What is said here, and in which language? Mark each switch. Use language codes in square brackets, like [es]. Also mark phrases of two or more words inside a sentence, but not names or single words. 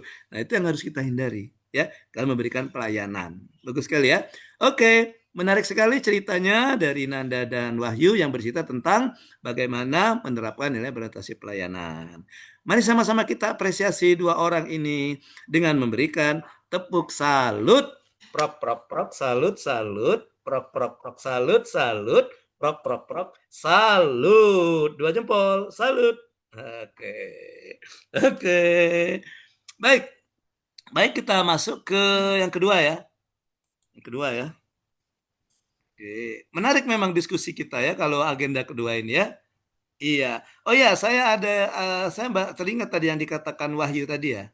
[id] Nah itu yang harus kita hindari ya kalau memberikan pelayanan. Bagus sekali ya. Oke, menarik sekali ceritanya dari Nanda dan Wahyu yang bercerita tentang bagaimana menerapkan nilai berorientasi pelayanan. Mari sama-sama kita apresiasi dua orang ini dengan memberikan tepuk salut. Prok prok prok salut salut. Prok prok prok salut salut. Prok prok prok salut. 2 jempol salut. Oke. Baik kita masuk ke yang kedua ya. Yang kedua ya. Oke, menarik memang diskusi kita ya kalau agenda kedua ini ya. Iya. Oh ya, saya teringat tadi yang dikatakan Wahyu tadi ya.